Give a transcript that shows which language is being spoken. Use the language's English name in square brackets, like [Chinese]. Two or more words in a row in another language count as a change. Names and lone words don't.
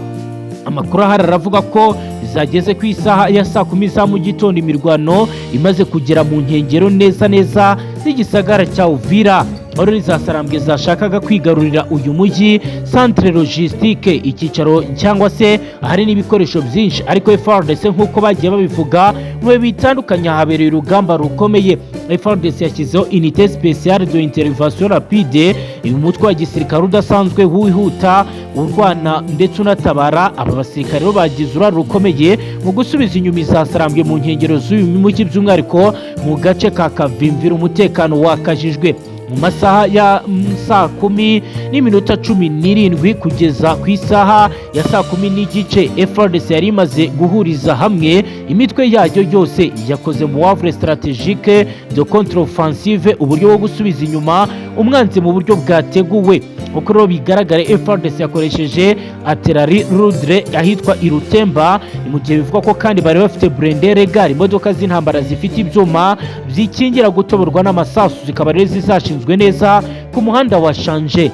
[Kinyarwanda] Amakuru ahari aravuga ko zageze ku isaha ya saa 10 za mu gitondo imirwano imaze kugera mu nkengero neza z'igisagara cya Uvira. Muri za Sarambwe zashakaga kwigarurira uyu mujyi [French] centre logistique, [Kinyarwanda] icyicaro cyangwa se ahari n'ibikoresho byinshi, ariko Fardc nk'uko bagiye babivuga mu bitandukanye habereye urugamba rukomeye. [French] Fardc yashyizeho unité spéciale de intervention rapide, [Kinyarwanda] umutwe wa gisirikare udasanzwe wihuta urwana ndetse unatabara. Aba basirikare rero bagize uruhare rukomeye mu gusubiza inyuma za Sarambwe mu nkengero z'uyu mujyi, by'umwihariko mu gace ka Kavimvira umutekano wakajijwe. Mu masaha ya saa 10:17 kugeza ku isaha ya saa 10:15 Fardc yari imaze guhuriza hamwe imitwe yayo yose, yakoze mu [French] wavre stratégique de contre-offensive, [Kinyarwanda] uburyo bwo gusubiza inyuma umwanzi mu buryo bwateguwe. Uko rero bigaragara, Fardc yakoresheje [French] artillerie lourde [Kinyarwanda] ahitwa Irutemba, mu gihe bivuga ko kandi bari bafite [French] blindé gare, [Kinyarwanda] imodoka z'intambara zifite ibyuma byikingira gutoborwa n'amasasu, zikaba rero zizashinzwe neza ku muhanda wa Shanje.